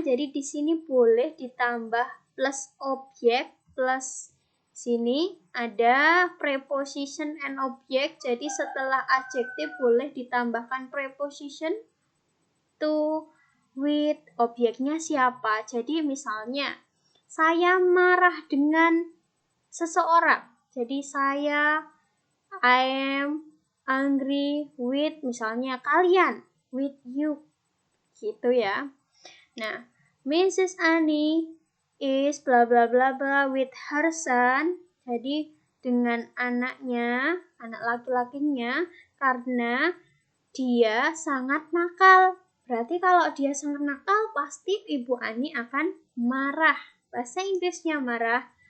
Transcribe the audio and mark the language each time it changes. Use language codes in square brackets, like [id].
[id] Jadi di sini boleh ditambah plus objek plus sini ada [en] preposition and object. [id] Jadi setelah adjektif boleh ditambahkan preposition to with, objeknya siapa. Jadi misalnya saya marah dengan seseorang. [en] Jadi I am angry with, [id] misalnya kalian, [en] with you. [id] Gitu ya. [en] Nah, Mrs. Annie is blah blah blah blah with her son. [id] Jadi dengan anaknya, anak laki-lakinya, karena dia sangat nakal. Berarti kalau dia sangat nakal, pasti Ibu Ani akan marah. Bahasa Inggrisnya marah.